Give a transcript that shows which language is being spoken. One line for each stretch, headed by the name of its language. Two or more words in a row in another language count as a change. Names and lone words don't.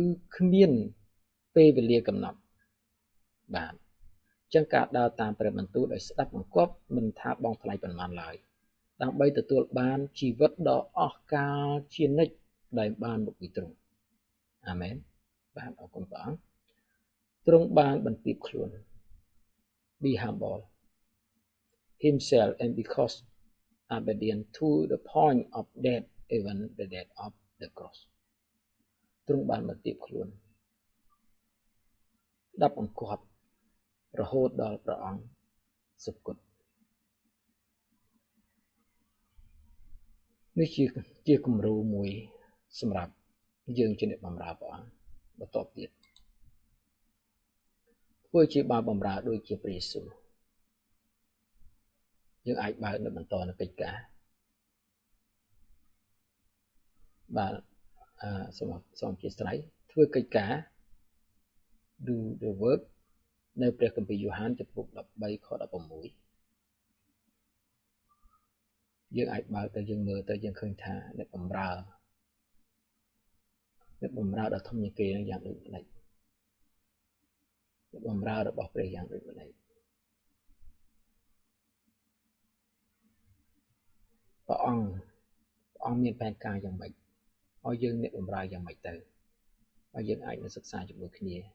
Khmer: គ្មានពេលវេលាកំណត់បាទអញ្ចឹងការដើរតាមព្រះបន្ទូលដោយស្ដាប់បង្គាប់មិនថាបង ថ្លៃប៉ុន្មានឡើយដើម្បីទទួលបានជីវិតដ៏អស់កលជានិច្ចដែលបានមកពីទ្រង់អាមែនបាទអរគុណព្រះអង្គទ្រង់បានបន្ទាបខ្លួន
English: be humble himself and because obedient to the point of death even the death of the cross
Khmer: ទ្រង់បានបន្ទាបខ្លួន ស្ដាប់បង្គាប់រហូតដល់ព្រះអង្គសុគតនេះជាគំរូមួយសម្រាប់យើងជាអ្នកបម្រើព្រះអង្គបន្តទៀត ធ្វើជាបាបម្រើដូចជាព្រះយេស៊ូវយើងអាចបើកនៅបន្តនៅកិច្ចការបាទសូមអធិស្ឋានធ្វើកិច្ចការ
English: do the work
Khmer: នៅព្រះគម្ពីរយ៉ូហានចំពុក13ខ16យើងអាចបើកទៅយើងមើលទៅយើងឃើញថាអ្នកបម្រើ ដ៏ធំជាងគេនឹងយ៉ាងដូចម្តេចអ្នកបម្រើរបស់ព្រះយ៉ាងដូចម្តេចព្រះអង្គមានផែនការយ៉ាងម៉េចឲ្យយើងអ្នកបម្រើយ៉ាងម៉េចទៅហើយយើងអាចនឹងសិក្សាជាមួយគ្នា